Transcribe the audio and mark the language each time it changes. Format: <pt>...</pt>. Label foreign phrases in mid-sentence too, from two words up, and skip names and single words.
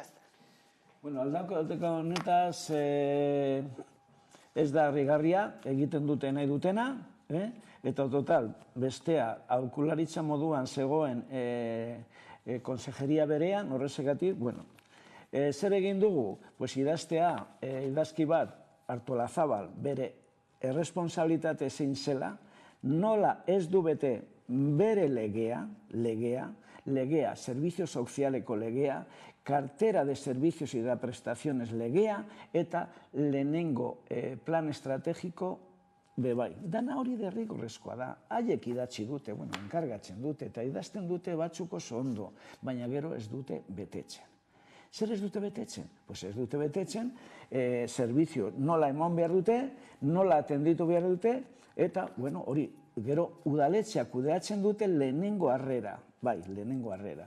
<eu>Aldaketa honetaz ez da harrigarria, egiten dute nahi dutena, eta total, bestea, aholkularitza moduan zegoen konsejeria berean, horrezegatik, zer egin dugu? Idaztea, idazki bat, Artolazabal, bere erresponsabilitate zein zela, nola ez du bete bere legea, servizio sozialeko legea,</eu> <es>cartera de servicios y de prestaciones</es> <eu>legea, eta lehenengo plan estrategiko bebai. Dana hori derrigorrezkoa da, haiek idatzi dute, enkargatzen dute, eta idazten dute batzuk oso ondo, baina gero ez dute betetzen. Zer ez dute betetzen? Ez dute betetzen, servizio nola eman behar dute, nola atenditu behar dute, eta hori, gero udaletxeak kudeatzen dute lehenengo harrera, lehenengo harrera.</eu>